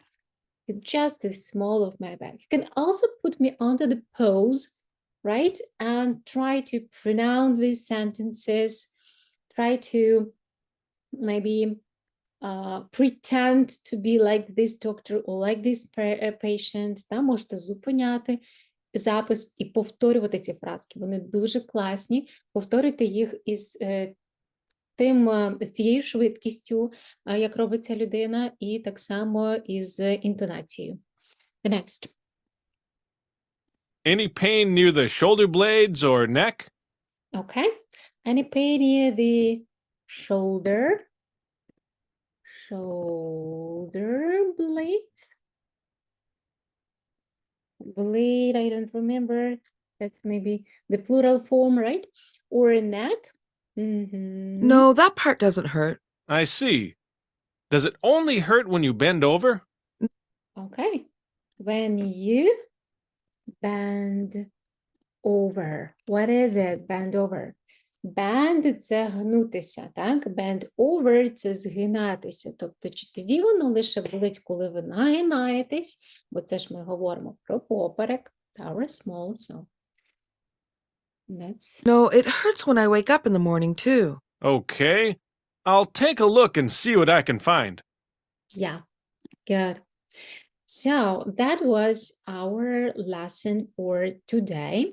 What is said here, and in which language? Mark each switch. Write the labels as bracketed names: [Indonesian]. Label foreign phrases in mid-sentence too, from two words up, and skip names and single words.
[English] It's just the small of my back. You can also put me under the pause, right? And try to pronounce these sentences. Try to maybe pretend to be like this doctor or like this patient. [Ukrainian] Там можете зупиняти запис і повторювати ці фразки. Вони дуже класні. Повторюйте їх із цією швидкістю, як робить ця людина, і так само із інтонацією. [English] The next. Any pain near the shoulder blades or neck? Okay. Any pain near the shoulder blade? Blade, I don't remember. That's maybe the plural form, right? Or a neck? No, that part doesn't hurt. I see. Does it only hurt when you bend over? Okay. When you bend over. What is it? Bend over. Bend – [Ukrainian] це гнутися, так? [English] Bend over – [Ukrainian] це згинатися. Тобто, чи тоді воно лише болить, коли ви нагинаєтесь, бо це ж ми говоримо про поперек, [English] tower small, so that's... No, it hurts when I wake up in the morning, too. Okay. I'll take a look and see what I can find. Yeah, good. So that was our lesson for today.